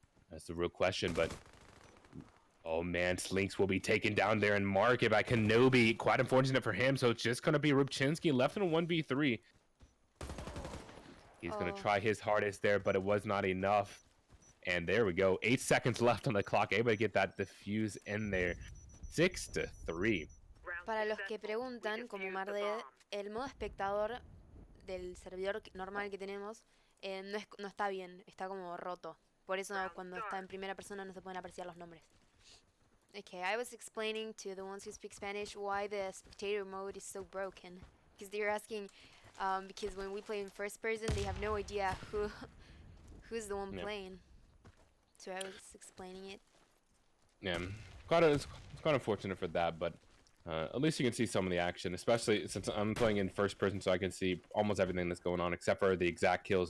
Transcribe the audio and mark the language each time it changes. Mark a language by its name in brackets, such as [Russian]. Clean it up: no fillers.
[English] That's the real question, but oh man, Slinks will be taken down there and mark it by Kenobi. Quite unfortunate for him, so it's just going to be Rubchinski left in a 1v3. He's going to try his hardest there, but it was not enough. And there we go. 8 seconds left on the clock. Able to get that defuse in there. 6-3. [Spanish] Para los que preguntan, como Marde, el modo espectador del servidor normal que tenemos no está bien, está como roto. Por eso cuando está en primera persona no se pueden apreciar los nombres. [English] Okay, I was explaining to the ones who speak Spanish why the spectator mode is so broken. Because they're asking, because when we play in first person, they have no idea who's the one playing. So I was explaining it. Yeah, it's quite unfortunate for that, but at least you can see some of the action, especially since I'm playing in first person, so I can see almost everything that's going on except for the exact kills.